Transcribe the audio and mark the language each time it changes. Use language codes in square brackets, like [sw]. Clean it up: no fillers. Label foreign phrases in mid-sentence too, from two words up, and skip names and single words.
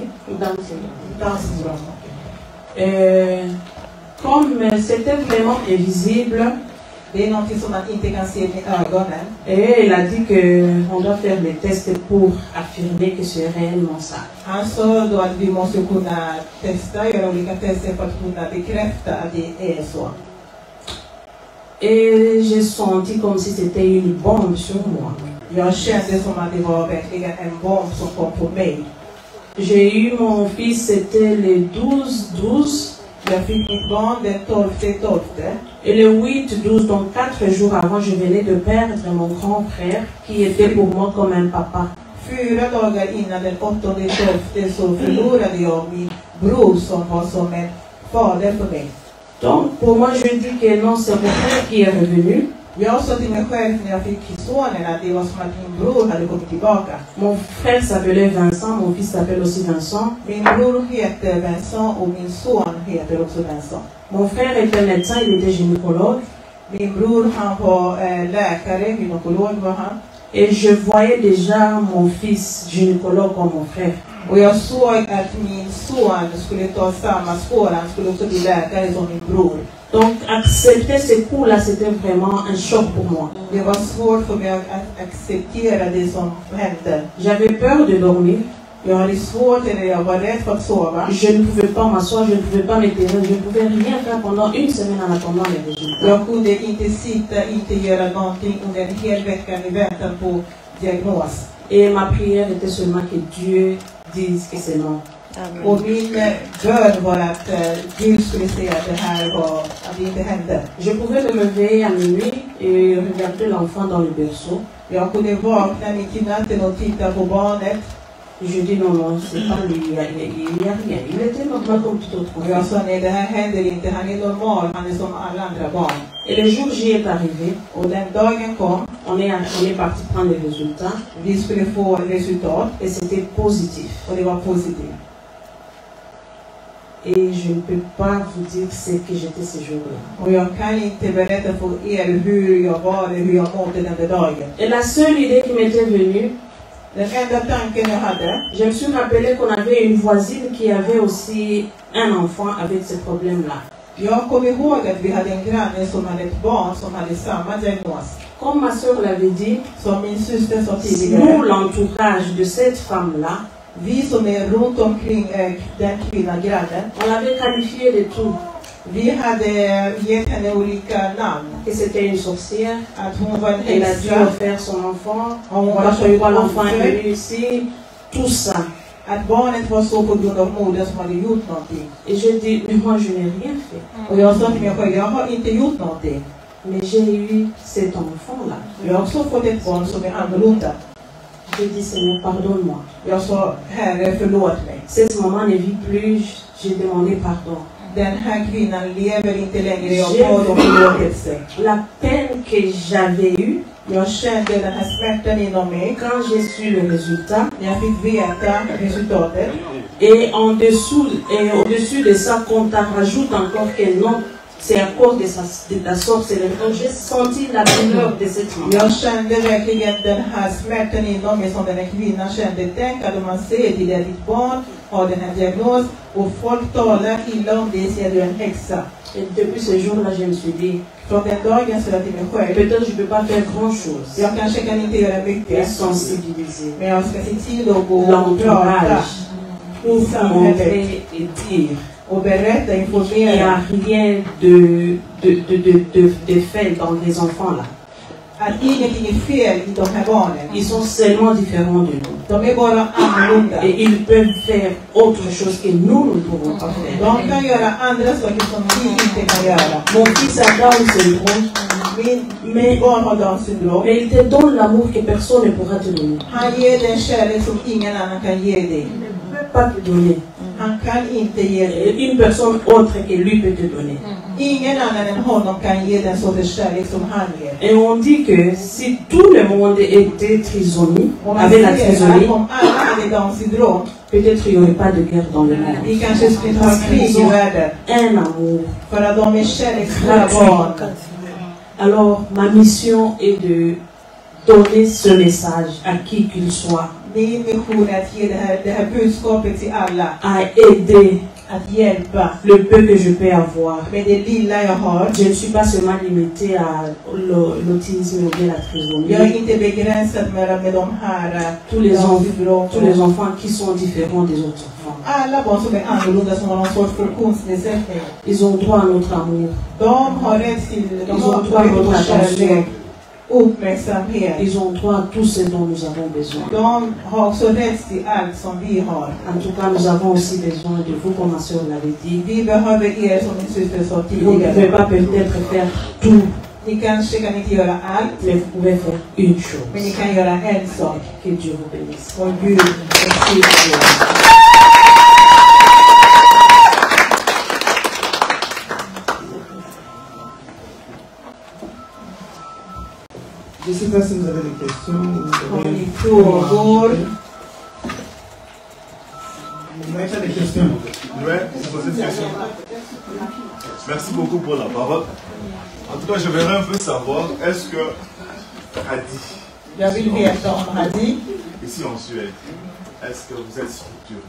[en] Downs syndrome. [fr] Comme c'était vraiment invisible, [sv] Det är någonting som man inte kan se med ögonen. [fr] et il a dit qu'on doit faire des tests pour affirmer que c'est réellement ça. [sv] Han sa då att vi måste kunna testa, göra olika tester för att kunna bekräfta att det är så. [fr] Et j'ai senti comme si c'était une bombe sur moi. [sv] Jag kände som att det var verkligen en bomb som kom på mig. [fr] J'ai eu mon fils, c'était le 12-12. [sv] Jag fick mitt barn den 12/12. [fr] Et le 8-12, donc 4 jours avant, je venais de perdre mon grand frère qui était pour moi comme un papa. [sv] 4 dagar innan den 8/12 så förlorade jag min bror som var som en fader för mig. [fr] Donc pour moi, je dis que non, c'est mon frère qui est revenu. [sv] Jag sa till mig själv när jag fick sonen att det var som att min bror hade kommit tillbaka. [fr] Mon frère s'appelait Vincent, mon fils s'appelle aussi Vincent. [sv] Min bror heter Vincent och min son heter också Vincent. [fr] Mon frère était médecin, il était gynécologue. [sv] Min bror han var läkare, gynekolog var han. [fr] Et je voyais déjà mon fils gynécologue comme mon frère. [sv] Och jag såg att min son skulle ta samma spår, han skulle också bli läkare som min bror. [fr] Donc accepter ce coup-là, c'était vraiment un choc pour moi. [sv] Det var svårt för mig att acceptera det som hände. [fr] J'avais peur de dormir. [sv] Jag hade svårt, eller jag var rädd för att sova. [fr] Je ne pouvais pas m'asseoir, je ne pouvais pas m'étirer, je ne pouvais rien faire pendant une semaine en attendant les résultats. [sv] Jag kunde inte sitta, inte göra någonting under en hel vecka i väntan på diagnos. [fr] Et ma prière était seulement que Dieu dise que c'est non. [sv] Och min bön var att Gud skulle säga att det här var, att det inte hände. [fr] Je pouvais me réveiller à minuit et regarder l'enfant dans le berceau. [sv] Jag kunde vakna mitt i natten och titta på barnet. [fr] Je dis non, non, c'est pas lui, il y a rien. Il était normal comme tout autre [sv] Och jag [fr] enfant. [sv] sa nej, det här händer inte, han är normal, han är som alla andra barn. [fr] Et le jour J est arrivé, [sv] Och den dagen kom, [fr] on est parti prendre les résultats [sv] vi skulle få resultat [fr] et c'était positif. [sv] och det var positivt. [fr] Et je ne peux pas vous dire ce que j'étais ce jour-là. [sv] Och jag kan inte berätta för er hur jag var, hur jag mådde den där dagen. [fr] Et la seule idée qui m'était venue, [sv] Den enda tanken jag hade, [fr] je me suis rappelé qu'on avait une voisine qui avait aussi un enfant avec ce problème-là. [sv] jag kom ihåg att vi hade en granne som hade ett barn som hade samma diagnos. [fr] Comme ma soeur l'avait dit, [sv] Som min syster sa [fr] nous, [sv] tidigare, [fr] l'entourage de cette femme-là, [sv] vi som är runt omkring den kvinnan, grannen, [fr] on l'avait qualifiée de tout. [sv] vi hade gett henne olika namn. [fr] Que c'était une sorcière, [sv] Att hon var en [fr] elle a dû [sv] häxa, [fr] faire son enfant, On voilà va pourquoi se l'enfant est rencontrer. venu ici, tout ça. [sv] att barnet var så på grund av modern som hade gjort någonting. [fr] Et je dis, mais moi je n'ai rien fait. [sv] Och jag sa till mig själv, jag har inte gjort någonting. [fr] Mais j'ai eu cet enfant-là. [sv] Jag har också fått ett barn som är annorlunda. [fr] Je dis, Seigneur, pardonne-moi. [sv] Jag sa, Herre förlåt mig. [fr] Cette maman ne vit plus, j'ai demandé pardon. [sv] Den här kvinnan lever inte längre, jag bad om förlåtelse. [fr] La peine que j'avais eue, [sv] Jag kände den här smärtan inom mig. [fr] quand j'ai su le résultat, [sv] När jag fick veta resultatet. [fr] et au-dessus de ça, qu'on t'en rajoute encore que non, c'est à cause de ta sorcellerie. Donc j'ai senti la douleur de cette maman. [sv] Jag kände verkligen den här smärtan inom mig som den här kvinnan kände. Tänk att man säger till att ditt barn har den här diagnos och folk talar illa om det, säger du är en häxa. [fr] Et depuis ce jour-là, je me suis dit, [sv] Från den dagen så jag till mig själv, [fr] peut-être je ne peux pas faire grand-chose. [sv] jag kanske kan inte göra [fr] Mais [sv] mycket, [fr] sensibiliser [sv] men jag ska se till att gå och prata [fr] l'entourage [sv] i [fr] pour [sv] samhället [fr] montrer et dire [sv] och berätta, [fr] qu'il n'y [sv] informera [fr] a rien de fait dans les enfants là. [sv] att ingenting är fel i de här barnen. [fr] Ils sont seulement différents de nous. [sv] De är bara annorlunda. [fr] Et ils peuvent faire autre chose que nous ne pouvons pas faire. [sv] De kan göra andra saker som vi inte kan göra. [fr] Mon fils a [en] Down syndrome, [sv] Min barn har Downs syndrom. [fr] mais il te donne l'amour que personne ne pourra te donner. [sv] Han ger dig en kärlek som ingen annan kan ge dig. [fr] Il ne peut pas te donner. [sv] Han kan inte ge dig. [fr] Une personne autre que lui peut te donner. [sv] Ingen annan än honom kan ge den sortens kärlek som han ger. [fr] Et on dit que si tout le monde était trisomie, avait la trisomie, [sv] Om alla hade Downs syndrom, [fr] peut-être il n'y aurait pas de guerre dans le monde. [sv] vi kanske skulle inte ha [fr] Parce [sv] krig [fr] qu'ils [sv] i [fr] ont [sv] världen. [fr] un amour. [sv] För att de är kärleksfulla barn. [fr] Alors, ma mission est de donner ce message à qui qu'il soit, [sv] Min mission är att ge det här budskapet till alla. [fr] à aider [sv] Att hjälpa [fr] le peu que je peux avoir. [sv] med det lilla jag har. [fr] Je ne suis pas seulement limitée à l'autisme ou bien la trisomie. [sv] Jag är inte begränsad med de här [fr] Tous les, [sv] Downs syndrom. [fr] tous les enfants qui sont différents des autres enfants. [sv] Alla barn som är annorlunda, som har någon sorts funktionsnedsättning. [fr] Ils ont droit à notre amour. [sv] De har rätt till [fr] Ils ont droit à notre attention. [sv] uppmärksamhet. [fr] Ils ont droit à tout ce dont nous avons besoin. [sv] De har också rätt till allt som vi har. [fr] En tout cas, nous avons aussi besoin de vous, comme ma soeur l'avait dit. [sv] Vi behöver er, som min syster sa [fr] Vous ne pouvez [sv] tidigare. [fr] pas peut-être faire tout, [sv] Ni kanske kan inte göra allt, [fr] mais vous pouvez faire une chose. [sv] men ni kan göra en sak. [fr] Que Dieu vous bénisse. [sv] Och Gud välsigne er. [fr] Je ne sais pas si vous avez des questions. [sv] Har ni frågor? [fr] Vous n'avez pas des questions? Ouais, c'est poser une question. Merci beaucoup pour la parole. En tout cas, je voudrais un peu savoir, est-ce que Hadi, [sv] Jag vill veta om Hadi. [fr] ici en Suède, est-ce que vous êtes structuré?